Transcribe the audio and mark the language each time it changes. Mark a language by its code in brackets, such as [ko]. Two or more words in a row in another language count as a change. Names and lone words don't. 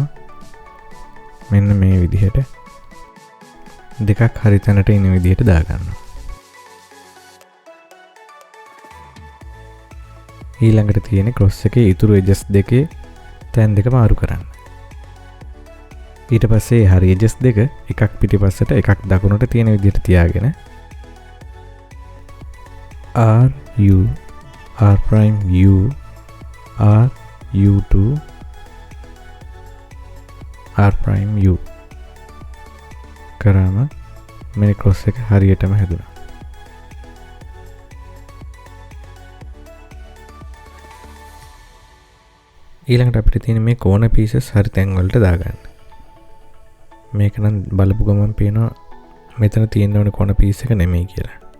[si] මෙන්න මේ විදිහට දෙකක් හරි තැනට ඉන්න විදිහට දාගන්නවා. ඊළඟට තියෙන ක්‍රොස් එකේ ඉතුරු එජස් දෙකේ තැන් දෙක මාරු කරන්න. ඊට පස්සේ හරි එජස් දෙක එකක් පිටිපස්සට එකක් දකුණට තියෙන විදිහට තියාගෙන [en] R U R prime U R U2 R prime U [si] කරාම මේ ක්‍රොස් එක හරියටම හැදුණා. ඊළඟට අපිට තියෙන මේ කෝණ පීසස් හරි තැන් වලට දාගන්න. මේක නම් බලපු ගමන් පේනවා මෙතන තියෙන්න ඕනේ කෝණ පීස් එක නෙමෙයි කියලා.